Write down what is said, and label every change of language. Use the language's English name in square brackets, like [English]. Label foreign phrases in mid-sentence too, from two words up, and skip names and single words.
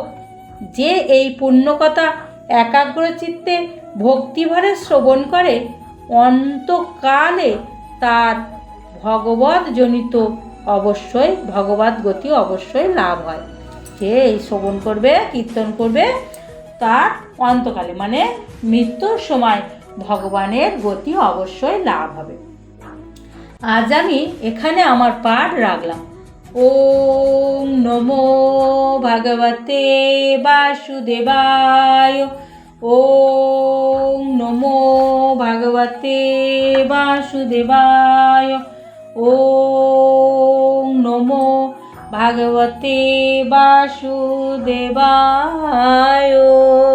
[Bangla] যে এই পুণ্যকথা একাগ্রচিত্তে ভক্তিভরে শ্রবণ করে, অন্তকালে তার ভগবৎজনিত ভগবৎ গতি অবশ্যই লাভ হয়। যে এই শ্রবণ করবে, কীর্তন করবে, তার অন্তকালে মানে মৃত্যুর সময় ভগবানের গতি অবশ্যই লাভ হবে। আজ আমি এখানে আমার পাঠ রাখলাম। [Sanskrit] ओम नमो भगवते वासुदेवाय। ओम नमो भगवते वासुदेवाय। ओम नमो भगवते वासुदेवाय।